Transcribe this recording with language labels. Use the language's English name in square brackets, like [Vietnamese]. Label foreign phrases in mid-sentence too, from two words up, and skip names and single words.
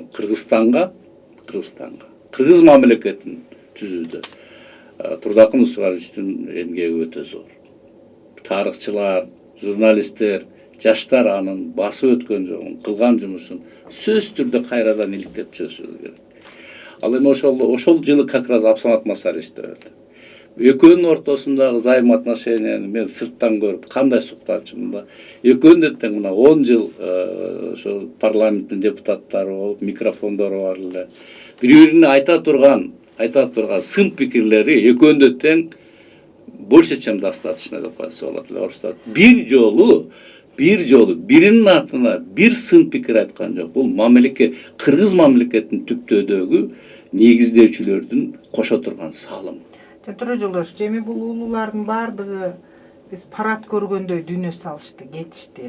[Kyrgyz] Кыргызстанга, кыргыз мамлекетин түзүүдө Турдакун Усубалиевичтин эмгеги өтө зор. Тарыхчылар, журналисттер, жаштар анын басып өткөн жолун, кылган жумушун сөзсүз түрдө кайрадан иликтеп чыгышы керек. Ал эми ошол жылы [Russian] как раз [Kyrgyz] Абсамат Масалиевич да өлдү. Экөөнүн ортосундагы взаимоотношенияны мен сырттан көрүп кандай сукканчымын да. Экөөнү да тең мына 10 жыл ошо парламенттин депутаттары болуп, микрофондору бар эле. Бири-бирине айта турган сын пикирлери экөөнү да тең [Russian] больше, чем достаточно [Kyrgyz] деп коюлса болот эле орустар. Бир жолу биринин атына бир сын пикир айткан жок. Бул мамлекет, кыргыз мамлекетинин түптөөдөгү негиздөөчүлөрдүн кошо турган салымы. Жантөре Жолдошевич, эми бул улуулардын баардыгы биз парад көргөндөй дүйнө салышты, кетишти.